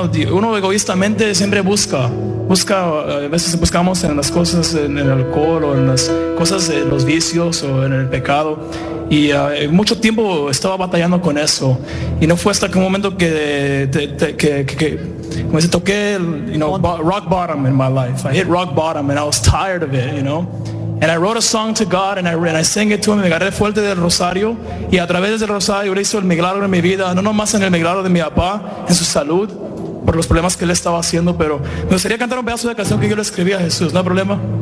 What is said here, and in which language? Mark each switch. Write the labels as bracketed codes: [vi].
[es] Uno egoístamente siempre busca, a veces buscamos en las cosas, en el alcohol o en las cosas, en los vicios o en el pecado. Y mucho tiempo estaba batallando con eso. Y no fue hasta que un momento que toqué, [en] rock bottom in my life. I hit rock bottom and I was tired of it, you know. And I wrote a song to God and I sang it to him. [es] Me agarré fuerte del rosario. Y a través del rosario él hizo el milagro en mi vida. No nomás en el milagro de mi papá, en su salud, por los problemas que él estaba haciendo. Pero me gustaría cantar un pedazo de canción que yo le escribí a Jesús. No hay problema.